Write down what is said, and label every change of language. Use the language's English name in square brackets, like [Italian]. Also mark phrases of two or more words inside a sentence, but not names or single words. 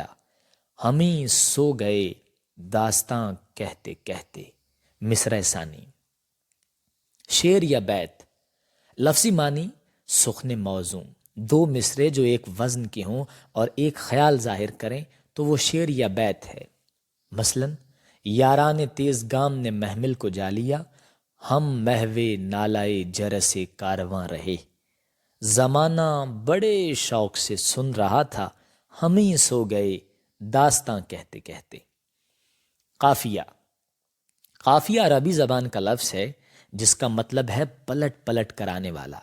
[Urdu] ہمیں سو گئے داستاں کہتے کہتے، مصرع ثانی۔ شعر یا بیت لفظی معنی سخن موزوں، دو مصرے جو ایک وزن کے ہوں اور ایک خیال ظاہر کریں تو وہ شعر یا بیت ہے۔ مثلاً یاران تیز گام نے محمل کو جا لیا، ہم محو نالائے جرس کارواں رہے، زمانہ بڑے شوق سے سن رہا تھا، ہمیں سو گئے داستاں کہتے کہتے۔ قافیہ قافیہ عربی زبان کا لفظ ہے جس کا مطلب ہے پلٹ پلٹ کر آنے والا۔